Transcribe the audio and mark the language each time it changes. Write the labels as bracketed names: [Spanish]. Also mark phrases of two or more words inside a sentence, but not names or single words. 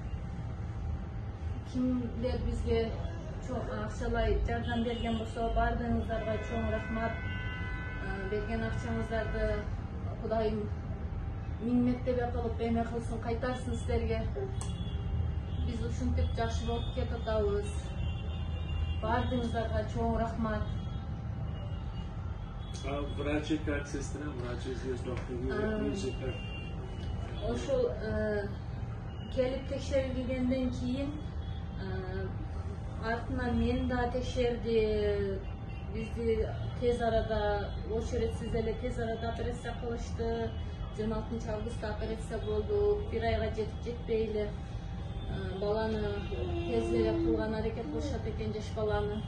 [Kyrgyz] Кимдер бизге акчалай жардам берген болсо, баардыгыңыздарга чоң рахмат. Берген акчаңыздарды Кудайым миң мектебе кылып эме кылсын, кайтарсын сиздерге. Биз ушинтип жакшы болуп кетип атабыз. Баардыгыңыздарга чоң рахмат. [Russian] Врачи как сестра, врачи здесь доктор Вивек как? [Kyrgyz] Ошол келип текшерилгенден кийин артынан мени да текшерди, бизди тез арада очередсиз эле тез арада операция кылышты. 26-августта операция болду. 1 айга жетип жетпей эле баланы тез эле кылган аракет кылышат экен, жаш баланы.